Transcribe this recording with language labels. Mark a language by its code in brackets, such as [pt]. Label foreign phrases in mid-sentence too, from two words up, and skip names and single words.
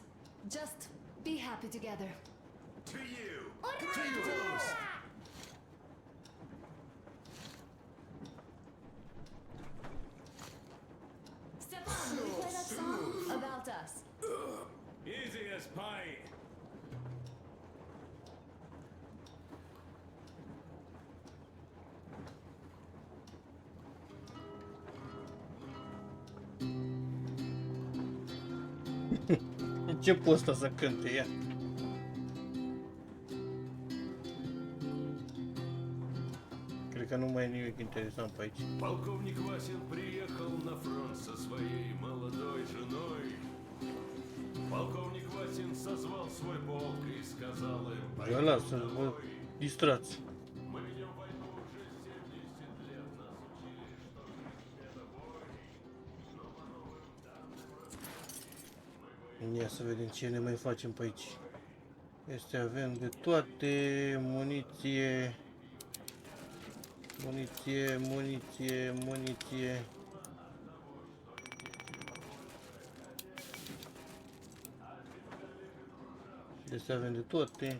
[en] Just be happy together. To you! To you! Stefan, will you play that song about us? Easy as pie. [ro] Ce poți să cânte ea? Cred că nu mai e nimic interesant pe aici. [ru] Полковник Васин приехал на фронт со своей молодой женой. Полковник Васин созвал свой полк и сказал им: [ro] Vă las să vă distrați. [ru] Мы ведем войну уже 70 лет. Нас учили, что жизнь — это бой. Но по новым данным [ro] Ia să vedem ce ne mai facem pe aici. Este avem de toate, muniție, muniție. Deci avem de toate.